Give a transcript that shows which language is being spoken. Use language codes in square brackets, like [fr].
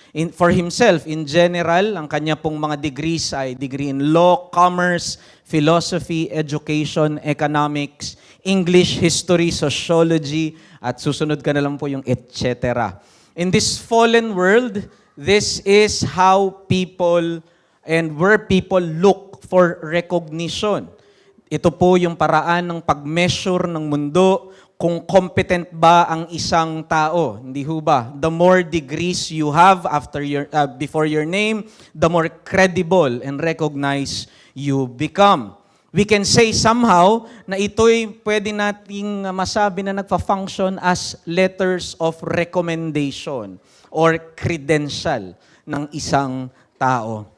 [en] In general, [tl] ang kanya pong mga degrees ay [en] degree in law, commerce, philosophy, education, economics, English, history, sociology, [tl] at susunod ka na lang po yung [en] etc. In this fallen world, this is how people and where people look for recognition. [tl] Ito po yung paraan ng pag-measure ng mundo kung competent ba ang isang tao. Hindi ho ba? [en] The more degrees you have before your name, the more credible and recognized you become. We can say somehow [tl] na ito'y pwede nating masabi na [en] nagpa-function as letters of recommendation or credential ng isang tao.